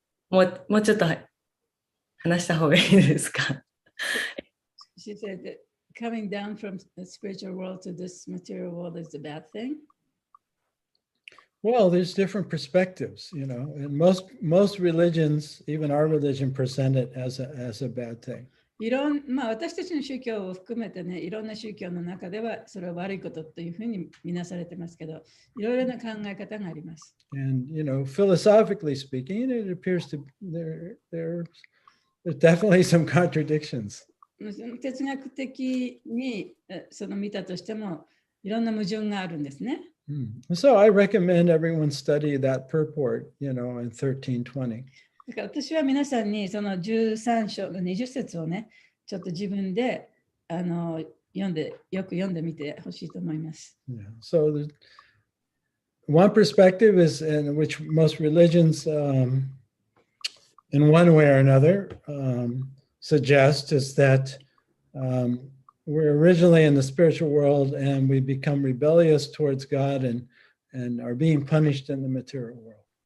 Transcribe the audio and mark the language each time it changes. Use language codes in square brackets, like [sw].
[ja] もうちょっと話した方がいいですか？ [en] She said that coming down from the spiritual world to this material world is a bad thing. Well, there's different perspectives, and most religions, even our religion, present it as a bad thing. [ja] 私たちの宗教を含めてね、いろんな宗教の中ではそれは悪いことというふうに見なされてますけど、いろいろな考え方があります。 [en] And philosophically speaking, it appears to there's definitely some contradictions. [ja] 哲学的にその見たとしてもいろんな矛盾があるんですね。 [en] So I recommend everyone study that purport, in 1320. [ja] だから私は皆さんにその13章の20節をね、ちょっと自分でよく読んでみてほしいと思います。 [en] Yeah. So one perspective is in which most religions, in one way or another, suggest is that we're originally in the spiritual world and we become rebellious towards God and are being punished in the material world.